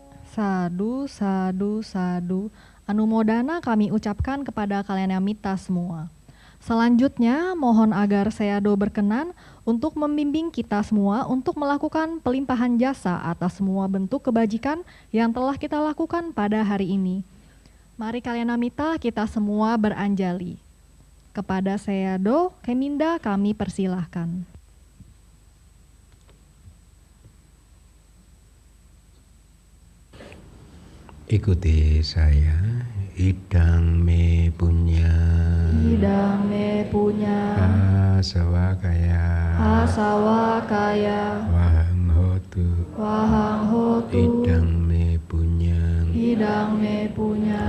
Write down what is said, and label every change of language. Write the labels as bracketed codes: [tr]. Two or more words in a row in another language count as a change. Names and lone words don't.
[pi] Sadu, sadu, sadu. [id] Anumodana kami ucapkan kepada Kalyanamita semua. Selanjutnya, mohon agar Sayado berkenan untuk membimbing kita semua untuk melakukan pelimpahan jasa atas semua bentuk kebajikan yang telah kita lakukan pada hari ini. Mari Kalyanamita kita semua beranjali. Kepada Sayado, Keminda kami persilahkan. Ikuti saya, [pi] idang me punya, Idang me punya, asawakaya, asawakaya, wahang hotu, wahang hotu, idang me punya, idang me punya,